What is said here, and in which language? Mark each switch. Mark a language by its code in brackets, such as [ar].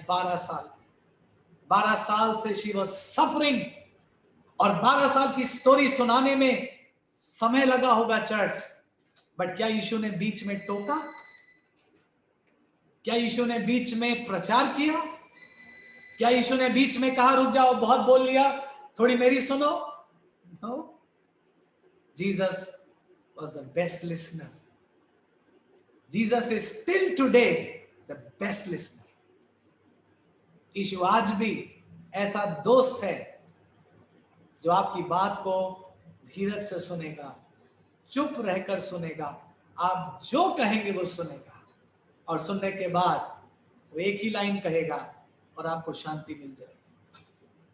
[hi] 12 साल से [en] she was suffering, [hi] और 12 साल की स्टोरी सुनाने में समय लगा होगा चर्च। बट क्या यीशु ने बीच में टोका? क्या यीशु ने बीच में प्रचार किया? क्या यीशु ने बीच में कहा रुक जाओ, बहुत बोल लिया, थोड़ी मेरी सुनो? [en] No, Jesus was the best listener. Jesus is still today the best listener. [hi] यीशु आज भी ऐसा दोस्त है जो आपकी बात को धीरज से सुनेगा, चुप रहकर सुनेगा, आप जो कहेंगे वो सुनेगा, और सुनने के बाद वो एक ही लाइन कहेगा और आपको शांति मिल जाएगी।